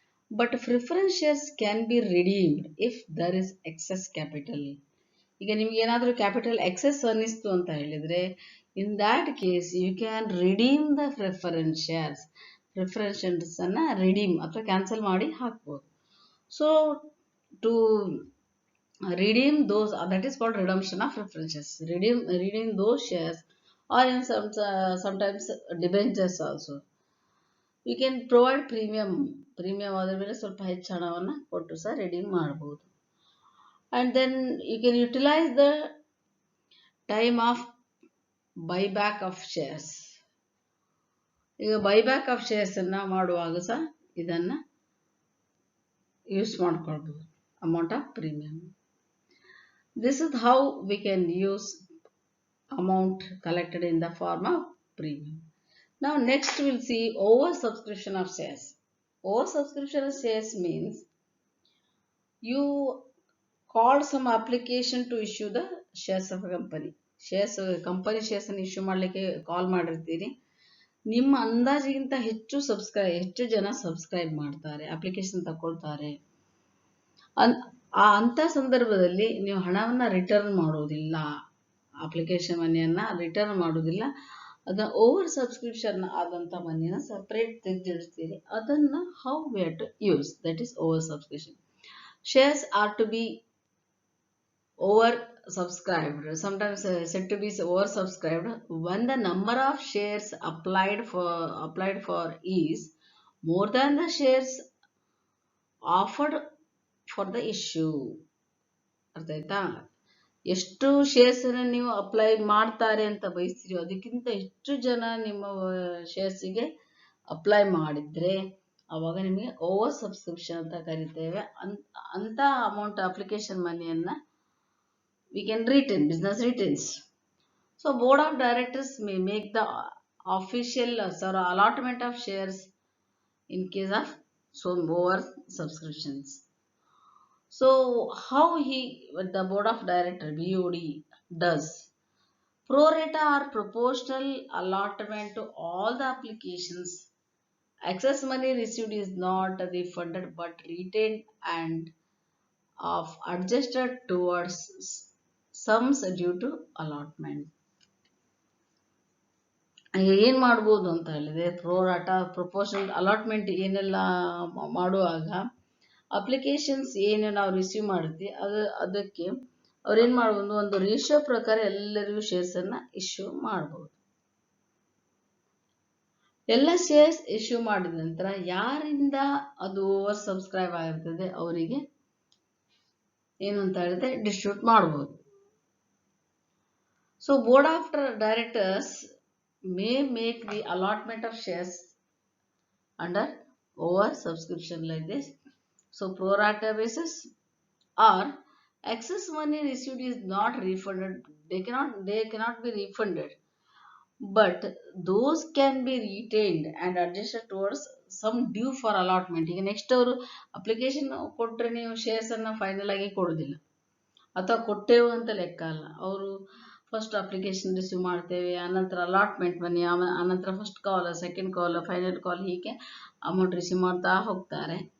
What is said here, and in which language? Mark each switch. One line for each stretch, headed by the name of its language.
English: But preference shares can be redeemed if there is excess capital.
Kannada: ಈಗ ನಿಮ್ಗೆ ಏನಾದರೂ capital excess ಅನ್ನಿಸ್ತು ಅಂತ ಹೇಳಿದರೆ,
English: In that case you can redeem the preference shares.
Kannada: Preference ಶೇರ್ಸನ್ನು redeem ಅಥವಾ cancel ಮಾಡಿ ಹಾಕ್ಬೋದು.
English: So to redeem those, that is called redemption of preferences. Redeem those shares, or in sometimes debentures also. You can provide premium
Kannada: ಆದ ಮೇಲೆ ಸ್ವಲ್ಪ ಹೆಚ್ಚು ಹಣವನ್ನು ಕೊಟ್ಟು ಸಹ ರಿಡೀಮ್ ಮಾಡಬಹುದು.
English: And then you can utilize the time of buyback of shares.
Kannada: ಈಗ buyback of shares ಅನ್ನ ಮಾಡುವಾಗ ಸಹ ಇದನ್ನ ಯೂಸ್ ಮಾಡ್ಕೊಳ್ಬಹುದು, amount of premium.
English: This is how we can use amount collected in the form of premium. Now next we will see oversubscription of shares. Oversubscription of shares means you called some application to issue the shares of a company.
Kannada: Company shares ಅನ್ನು issue ಮಾಡಲಿಕ್ಕೆ ಕಾಲ್ ಮಾಡಿರ್ತೀರಿ. ನಿಮ್ಮ ಅಂದಾಜಿಗಿಂತ ಹೆಚ್ಚು ಜನ subscribe ಮಾಡ್ತಾರೆ, application ತಗೊಳ್ತಾರೆ. ಅಂಥ ಸಂದರ್ಭದಲ್ಲಿ ನೀವು ಹಣವನ್ನು ರಿಟರ್ನ್ ಮಾಡೋದಿಲ್ಲ, ಅಪ್ಲಿಕೇಶನ್ ಮನಿಯನ್ನು ರಿಟರ್ನ್ ಮಾಡೋದಿಲ್ಲ. ಅದನ್ನ ಓವರ್ ಸಬ್ಸ್ಕ್ರಿಪ್ಷನ್ ಆದಂಥ ಮನಿಯನ್ನು ಸಪ್ರೇಟ್ ತೆಗೆದಿಡ್ತೀರಿ.
English: ಅದನ್ನು how we have to use, that is over subscription. Shares are to be over subscribed, sometimes said to be over subscribed when the number of shares applied for is more than the shares offered for the issue.
Kannada: ಅರ್ಥ ಆಯ್ತಾ? ಎಷ್ಟು shares ಅನ್ನು ನೀವು apply ಮಾಡ್ತಾರೆ ಅಂತ ಬಯಸ್ತೀರಿ, ಅದಕ್ಕಿಂತ ಹೆಚ್ಚು ಜನ ನಿಮ್ಮ ಶೇರ್ಸಿಗೆ ಅಪ್ಲೈ ಮಾಡಿದ್ರೆ ಅವಾಗ ನಿಮಗೆ ಓವರ್ ಸಬ್ಸ್ಕ್ರಿಪ್ಷನ್ ಅಂತ ಕರಿತೇವೆ. ಅಂತ amount application ಮನಿಯನ್ನ
English: we can retain, business retains. So board of directors may make the official allotment of shares in case of some over subscriptions. So how the board of director BOD does pro rata or proportional allotment to all the applications. Excess money received is not refunded but retained and of adjusted towards sums due to allotment.
Kannada: ಏನು ಮಾಡ್ಬೋದು ಅಂತ ಹೇಳಿದ್ರೆ, ಪ್ರೋರಾಟ proportional allotment ಏನೆಲ್ಲ ಮಾಡುವಾಗ applications ಏನು ನಾವು receive ಮಾಡ್ತೀವಿ ಅದಕ್ಕೆ ಅವ್ರೇನು ಮಾಡ್ಬೋದು, ಒಂದು ರೇಷಿಯೋ ಪ್ರಕಾರ ಎಲ್ಲರಿಗೂ ಶೇರ್ಸನ್ನು ಇಶ್ಯೂ ಮಾಡ್ಬೋದು. ಎಲ್ಲ ಶೇರ್ಸ್ ಇಶ್ಯೂ ಮಾಡಿದ ನಂತರ ಯಾರಿಂದ ಅದು ಓವರ್ ಸಬ್ಸ್ಕ್ರೈಬ್ ಆಗಿರ್ತದೆ ಅವರಿಗೆ ಏನು ಅಂತ ಹೇಳಿದ್ರೆ ಡಿಸ್ಟ್ರಿಬ್ಯೂಟ್ ಮಾಡ್ಬೋದು.
English: So board of directors may make the allotment of shares under over subscription like this. So pro rata basis or excess money received is not refunded. They cannot be refunded, but those can be retained and adjusted towards some due for allotment.
Kannada: ಈಗ next ಅವರು application ಕೊಟ್ಟರೆ ನೀವು shares ಅನ್ನ final ಆಗಿ ಕೊಡೋದಿಲ್ಲ ಅಥವಾ ಕೊಟ್ಟೇವು ಅಂತ ಲೆಕ್ಕ ಅಲ್ಲ. ಅವರು ಫಸ್ಟ್ ಅಪ್ಲಿಕೇಶನ್ ರಿಸೀವ್ ಮಾಡ್ತೇವೆ, ಆನಂತರ ಅಲಾಟ್ಮೆಂಟ್ ಮನಿ, ಆನಂತರ ಫಸ್ಟ್ ಕಾಲ್, ಸೆಕೆಂಡ್ ಕಾಲ್, ಫೈನಲ್ ಕಾಲ್, ಹೀಗೆ ಅಮೌಂಟ್ ರಿಸೀವ್ ಮಾಡ್ತಾ ಹೋಗ್ತಾರೆ.